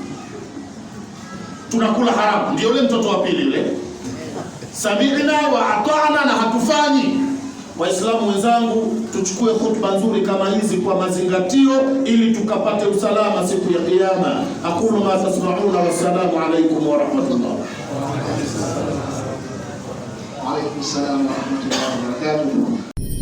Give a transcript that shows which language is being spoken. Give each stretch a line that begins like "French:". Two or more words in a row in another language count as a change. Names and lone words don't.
Swahili: Tunakula haramu. Ndio yule mtoto wa pili yule.
Arabic: سمعنا وأطعنا,
Swahili: na hatufanyi. Waislamu wenzangu, tuchukue hutuba nzuri kama hizi kwa mazingatio ili tukapate usalama siku ya kiyama.
Arabic: أقول ما تسمعون, والسلام عليكم ورحمة الله. وعليكم السلام ورحمة الله وبركاته.